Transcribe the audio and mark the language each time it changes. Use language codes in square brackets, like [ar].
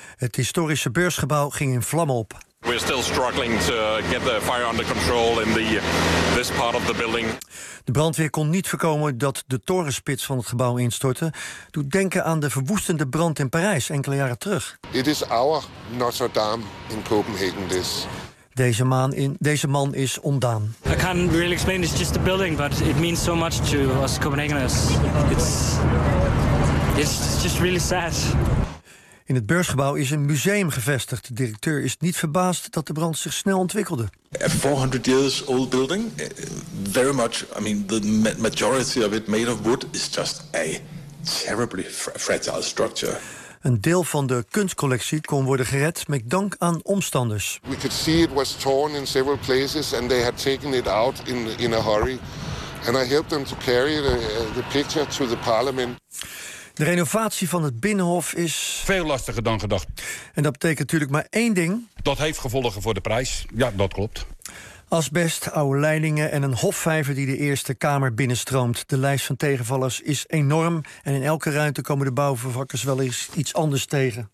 [nl] Het historische beursgebouw ging in vlammen op. [en] We're still struggling to get the fire under control in this part of the building. [nl] De brandweer kon niet voorkomen dat de torenspits van het gebouw instortte. Doet denken aan de verwoestende brand in Parijs enkele jaren terug. [en] It is our Notre Dame in Copenhagen this. [nl] Deze man is ontdaan. [en] I can't really explain, it's just a building, but it means so much to us Copenhageners. It's just really sad. [nl] In het beursgebouw is een museum gevestigd. De directeur is niet verbaasd dat de brand zich snel ontwikkelde. [en] A 400 years old building, very much, I mean, the majority of it made of wood, is just a terribly fragile structure. [nl] Een deel van de kunstcollectie kon worden gered met dank aan omstanders. [en] We could see it was torn in several places and they had taken it out in a hurry. And I helped them to carry the picture to the parliament. [nl] De renovatie van het Binnenhof is veel lastiger dan gedacht. En dat betekent natuurlijk maar één ding. Dat heeft gevolgen voor de prijs. Ja, dat klopt. Asbest, oude leidingen en een hofvijver die de Eerste Kamer binnenstroomt. De lijst van tegenvallers is enorm. En in elke ruimte komen de bouwvakkers wel eens iets anders tegen.